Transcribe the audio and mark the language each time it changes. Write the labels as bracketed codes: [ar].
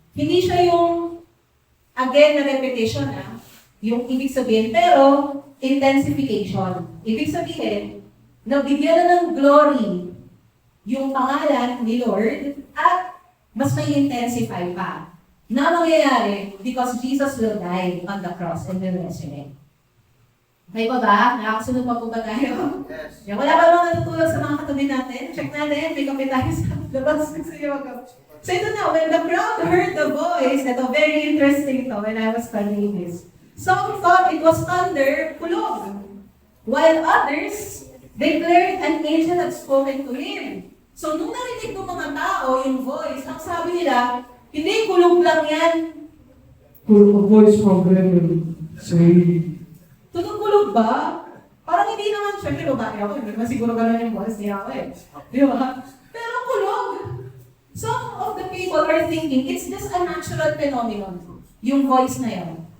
[tl] Hindi siya yung again na repetition, yung ibig sabihin, pero intensification. Ibig sabihin, nabigyan na ng glory yung pangalan ni Lord at mas may intensify pa. Na mangyayari [en] because Jesus will die on the cross and will resurrect. [tl] May pa ba? Nakakasunod pa po ba tayo? [en] Yes. [tl] Yan, wala pa bang natutulog sa mga katabi natin? Check natin, may kape tayo sa labas. So ito na, [en] when the crowd heard the voice, ito very interesting to when I was studying this. Some thought it was thunder, kulog. While others declared an angel had spoken to him. [tl] So nung narinig ng mga tao yung voice, ang sabi nila, hindi, kulog lang yan. [en] A voice from heaven saying, [tl] Tulog-kulog ba? Parang hindi naman, syempre babae ako, hindi naman siguro gano'n yung boss niya ako eh. Di ba? Pero kulog. [en] Some of the people are thinking, it's just a natural phenomenon, [tl] yung voice na yun.